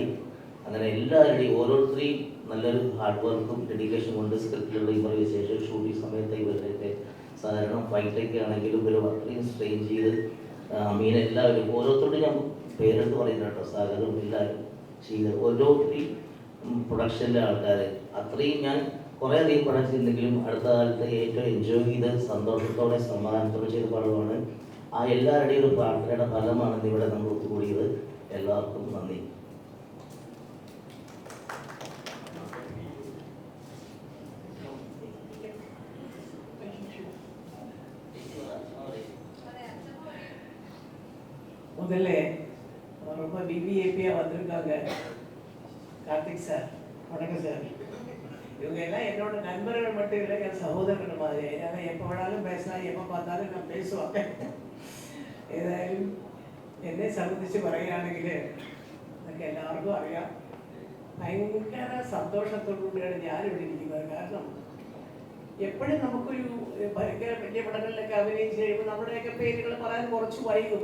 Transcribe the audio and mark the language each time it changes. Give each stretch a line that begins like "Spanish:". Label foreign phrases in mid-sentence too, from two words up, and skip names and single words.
Malayalam: അങ്ങനെ എല്ലാവരുടെയും ഓരോരുത്തരെയും നല്ലൊരു
English: hard work
Malayalam: ഡെഡിക്കേഷൻ കൊണ്ട് സ്ക്രിപ്റ്റിലുള്ള
English: improvisation shooting
Malayalam: സമയത്ത് ഇവരുടെയൊക്കെ സഹകരണം ഫൈറ്റൊക്കെ ആണെങ്കിലും ഇവർ അത്രയും സ്ട്രെയിൻ ചെയ്ത് മീൻ എല്ലാവരും ഓരോരുത്തരോടും ഞാൻ പേരെടുത്ത് പറയുന്നത് കേട്ടോ, സഹകരണം എല്ലാവരും ചെയ്ത് ഓരോരുത്തരെയും പ്രൊഡക്ഷനിലെ ആൾക്കാർ അത്രയും ഞാൻ കുറേ അധികം പടം ചെയ്തിട്ടുണ്ടെങ്കിലും അടുത്ത കാലത്ത് ഏറ്റവും എൻജോയ് ചെയ്ത് സന്തോഷത്തോടെ സമാധാനത്തോടെ ചെയ്ത പടമാണ്. ആ എല്ലാവരുടെയും ഒരു പ്രാർത്ഥനയുടെ ഫലമാണ് ഇവിടെ നമ്മൾ ഒത്തുകൂടിയത്. എല്ലാവർക്കും നന്ദി.
Tamil: முதல்ல ரொம்ப பிபிஏபியாக வந்திருக்காங்க கார்த்திக் சார். வணக்கம் சார். இவங்க எல்லாம் என்னோட நண்பர்கள் மட்டும் இல்லை, என் சகோதரர்கள் மாதிரி. ஏன்னா எப்போ வேணாலும் பேசலாம், எப்போ பார்த்தாலும் நான் பேசுவாங்க.
Malayalam: ഏതായാലും എന്നെ സംബന്ധിച്ച് പറയുകയാണെങ്കിൽ നമുക്ക് എല്ലാവർക്കും അറിയാം, ഭയങ്കര സന്തോഷത്തോടുകൂടിയാണ് ഞാനിവിടെ ഇരിക്കുന്നത്. കാരണം എപ്പോഴും നമുക്കൊരു ഭയങ്കര വലിയ പടങ്ങളിലൊക്കെ അഭിനയിച്ച് കഴിയുമ്പോൾ നമ്മുടെയൊക്കെ പേരുകൾ പറയാൻ കുറച്ച് വൈകും.